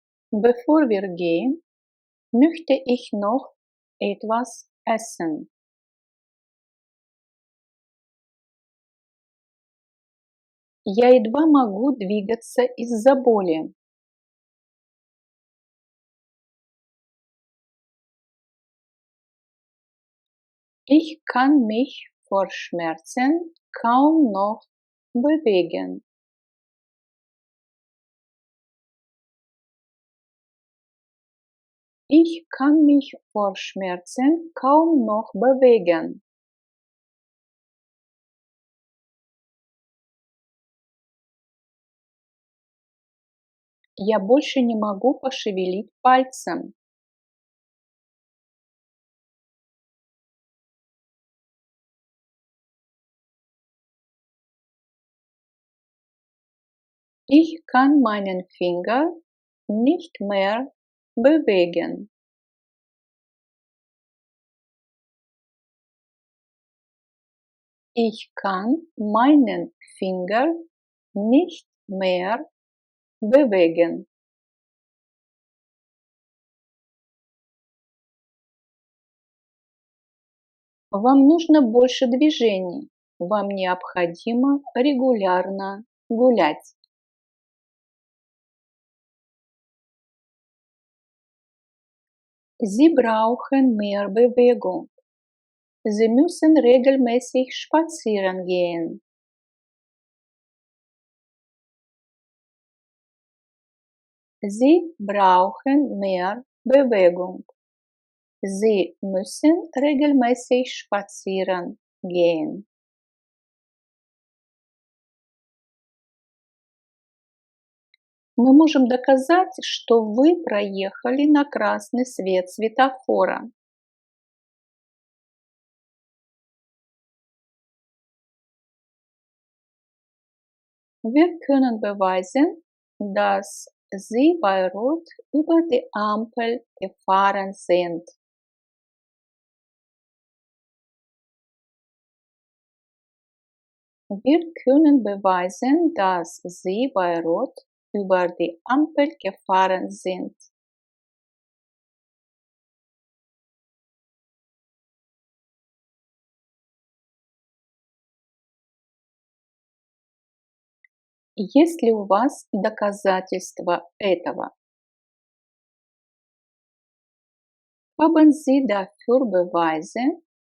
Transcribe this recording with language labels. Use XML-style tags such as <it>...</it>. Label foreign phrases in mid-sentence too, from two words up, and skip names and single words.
<de>Bevor wir gehen, möchte ich noch etwas essen.</de> <ru>Я едва могу двигаться из-за боли.</ru> <de>Ich kann mich vor Schmerzen kaum noch bewegen. Ich kann mich vor Schmerzen kaum noch bewegen.</de> <ru>Я больше не могу пошевелить пальцем.</ru> <de>Ich kann meinen Finger nicht mehr bewegen. Ich kann meinen Finger nicht mehr bewegen.</de> <ru>Вам нужно больше движений. Вам необходимо регулярно гулять.</ru> <de>Sie brauchen mehr Bewegung. Sie müssen regelmäßig spazieren gehen. Sie brauchen mehr Bewegung. Sie müssen regelmäßig spazieren gehen.</de> <ru>Мы можем доказать, что вы проехали на красный свет светофора.</ru> <de>Wir können beweisen, dass Sie bei Rot über die Ampel gefahren sind. Wir können beweisen, dass Sie bei Rot über die Ampel gefahren sind.</de> <ru>Есть ли у вас доказательства этого?</ru> <de>Haben Sie dafür Beweise?</de>